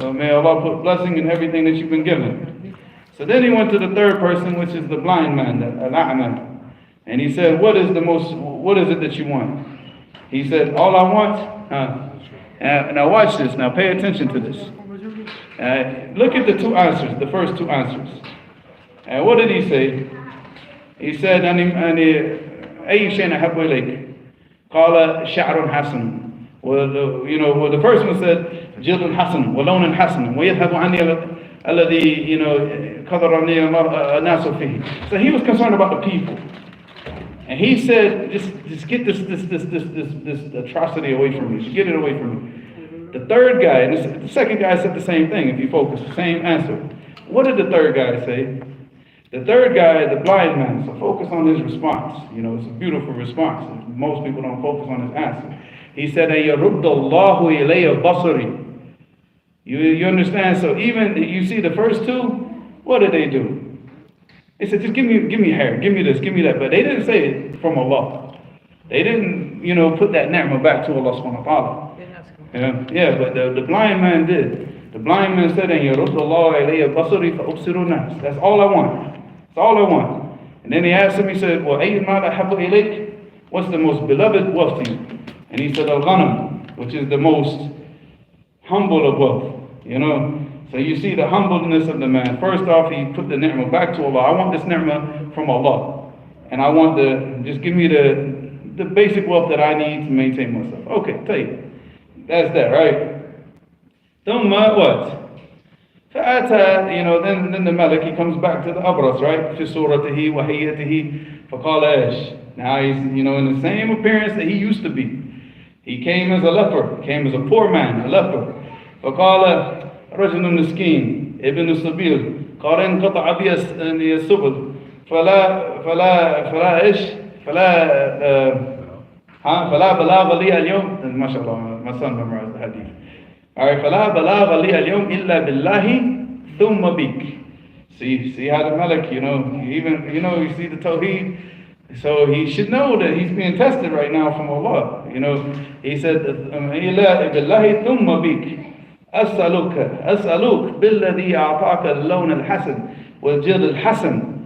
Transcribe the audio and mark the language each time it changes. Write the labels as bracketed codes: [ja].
[en] So may Allah put blessing in everything that you've been given. So then he went to the third person, which is the blind man, the al-a'ma. And he said, what is it that you want? He said, all I want, now watch this, now pay attention to this. Look at the two answers, the first two answers. What did he say? He said, [ar] أي شيء أحب إليك؟ قال شعر حسن. [en] The first one said, [ar] جلد حسن ولون حسن ويذهب عني الذي قدرني الناس فيه. [en] So he was concerned about the people. And he said, just get this atrocity away from me. Just get it away from me. The third guy, and the second guy said the same thing, if you focus, the same answer. What did the third guy say? The third guy, the blind man, so focus on his response. It's a beautiful response. Most people don't focus on his answer. He said, [ar] يَرُدَّ اللَّهُ إِلَيَّ بَصَرِي. [en] You understand? So even, you see the first two, what did they do? They said, just give me hair, give me this, give me that. But they didn't say it from Allah. They didn't, put that ni'mah back to Allah subhanahu wa ta'ala. Yeah, but the blind man did. The blind man said, [ar] يَرُدَّ اللَّهُ إِلَيَّ بَصَرِي فَأُبْصِرُ النَّاسِ. [en] That's all I want. That's all I want. And then he asked him, he said, well, [ar] أَيُّ مَالَ أَحَبُّ إِلَيْكَ? [en] What's the most beloved wealth to you? And he said, al-ghanam, which is the most humble of wealth. So you see the humbleness of the man. First off, he put the ni'mah back to Allah. I want this ni'mah from Allah. And I want just give me the basic wealth that I need to maintain myself. Okay, take it. That's that, right? ثم what? فأتى, then the Malik, he comes back to the Abras, right? [ar] في صورته وهيئته فقال إيش. [en] Now he's, in the same appearance that he used to be. He came as a leper, came as a poor man, a leper. [ar] فقال رجل مسكين ابن السبيل قال انقطع بي السبل فلا إيش فلا بلاغ لي اليوم. [en] ما شاء الله, my son memorized the hadith. Alright, [ar] فلا بلاغ لي اليوم إلا بالله ثم بك. [en] See how the Malik, even, you see the Tawheed. So he should know that he's being tested right now from Allah. He said, [ar] إلا بالله ثم بك. أسألك بالذي أعطاك اللون الحسن والجلد الحسن.